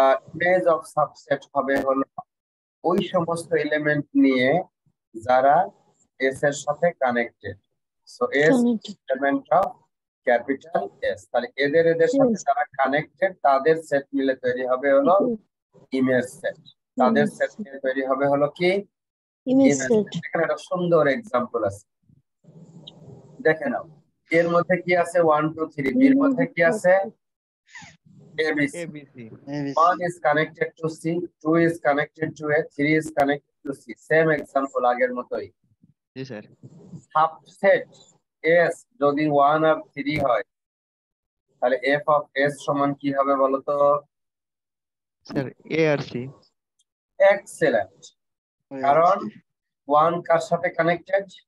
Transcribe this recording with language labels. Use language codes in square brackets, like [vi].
[bn] Image of subset হবে হলো ওই সমস্ত এলিমেন্ট নিয়ে যারা এস এর সাথে connected so S element of capital S তাহলে এদের সাথে যারা কানেক্টেড তাদের সেট মিলে তৈরি হবে হলো ইমেজ সেট তাদের সেট নিয়ে তৈরি হবে হলো কি [en] image image set [bn] সেট এখানে একটা সুন্দর এক্সাম্পল আছে দেখে নাও এর মধ্যে কি আছে 1 2 3 বির মধ্যে কি আছে ABC ABC। [en] 1 is connected to C 2 is connected to A 3 is connected to C [bn] same example আগের মতোই জি স্যার। সাবসেট S যদি 1 আর 3 হয় তাহলে f of S সমান কি হবে বলো তো sir A আর C। Excellent কারণ 1 কার সাথে কানেক্টেড